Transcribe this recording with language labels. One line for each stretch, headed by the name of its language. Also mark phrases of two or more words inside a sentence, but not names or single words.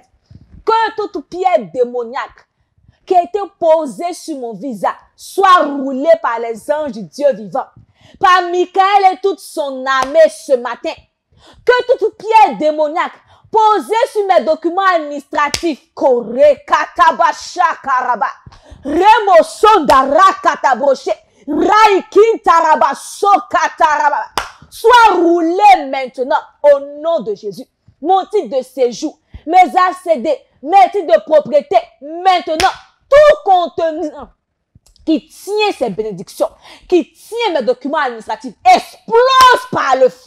French: Que toute pierre démoniaque qui a été posée sur mon visa soit roulée par les anges du Dieu vivant, par Michael et toute son armée ce matin. Que toute pierre démoniaque posée sur mes documents administratifs, Koré Katabasha Karaba, Remo Sondara Katabroche, Raikin Taraba Sokataraba, soit roulé maintenant au nom de Jésus. Mon titre de séjour, mes ACD, mes titres de propriété, maintenant, tout contenu qui tient ces bénédictions, qui tient mes documents administratifs, explose par le feu.